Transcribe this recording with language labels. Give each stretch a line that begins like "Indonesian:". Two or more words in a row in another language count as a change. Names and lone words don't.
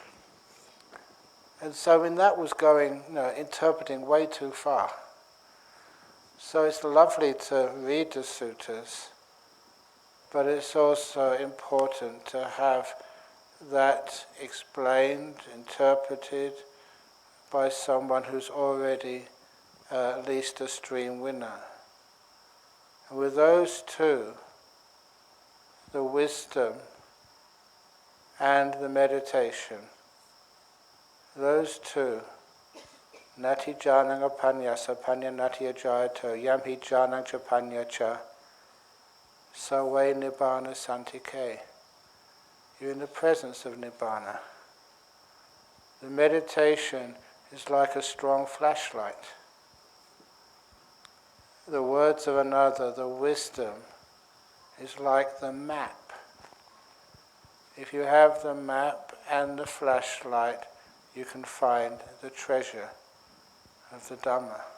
English: And so when that was going, interpreting way too far, So it's lovely to read the suttas, but it's also important to have that explained, interpreted by someone who's already at least a stream winner. And with those two, the wisdom and the meditation, those two,
Pali: nati janang apanyasa panya nati ajayato yamhi janang cha panya cha sawe nibbana santike.
English: You're in the presence of nibbana. The meditation is like a strong flashlight. The words of another, the wisdom, is like the map. If you have the map and the flashlight, you can find the treasure of the Dhamma.